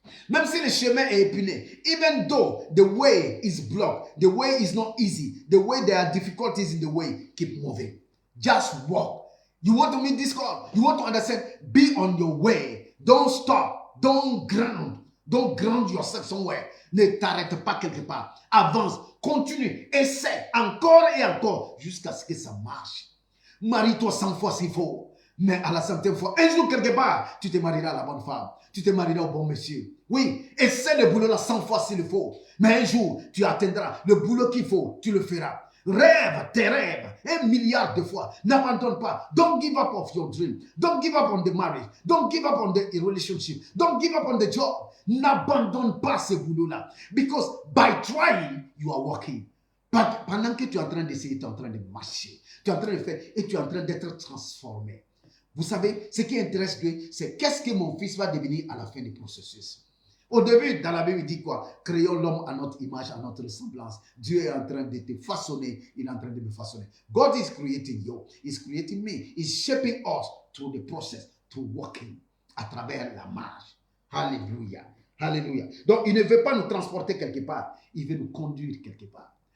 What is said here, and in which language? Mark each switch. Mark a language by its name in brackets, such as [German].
[French] Même si le chemin est épiné, [English] even though the way is blocked, the way is not easy, the way there are difficulties in the way, keep moving. Just walk. You want to meet this God? You want to understand? Be on your way. Don't stop. Don't ground yourself somewhere. [French] Ne t'arrête pas quelque part. Avance. Continue. Essaie encore et encore jusqu'à ce que ça marche. Marie-toi 100 fois s'il faut. Mais à la 100e fois, un jour quelque part, tu te marieras à la bonne femme. Tu te marieras au bon monsieur. Oui, essaie le boulot là 100 fois s'il le faut. Mais un jour, tu atteindras le boulot qu'il faut. Tu le feras. Rêve tes rêves 1 milliard de fois. N'abandonne pas. [English] Don't give up of your dream. Don't give up on the marriage. Don't give up on the relationship. Don't give up on the job. [French] N'abandonne pas ce boulot-là. [English] Because by trying, you are working. [French] Pendant que tu es en train d'essayer, tu es en train de marcher. Tu es en train de faire et tu es en train d'être transformé. Vous savez, ce qui intéresse Dieu, c'est qu'est-ce que mon fils va devenir à la fin du processus. Au début, dans la Bible, il dit quoi? Créons l'homme à notre image, à notre ressemblance. Dieu est en train de te façonner. Il est en train de me façonner. [English] God is creating you. He's creating me. He's shaping us through the process, through walking, [French] à travers la marche. Alléluia. Alléluia. Donc, il ne veut pas nous transporter quelque part. Il veut nous conduire quelque part.